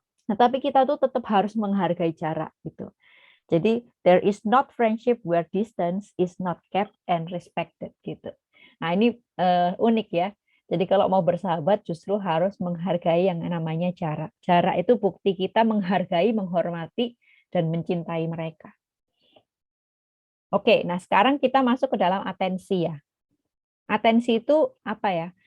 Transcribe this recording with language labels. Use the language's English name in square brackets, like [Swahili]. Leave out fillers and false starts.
[Indonesian] Nah, tapi kita tuh tetap harus menghargai jarak gitu. Jadi [English] there is not friendship where distance is not kept and respected [Indonesian] gitu. Nah, ini unik ya. Jadi kalau mau bersahabat justru harus menghargai yang namanya jarak. Jarak itu bukti kita menghargai, menghormati, dan mencintai mereka. Oke, nah sekarang kita masuk ke dalam atensi ya. Atensi itu apa ya?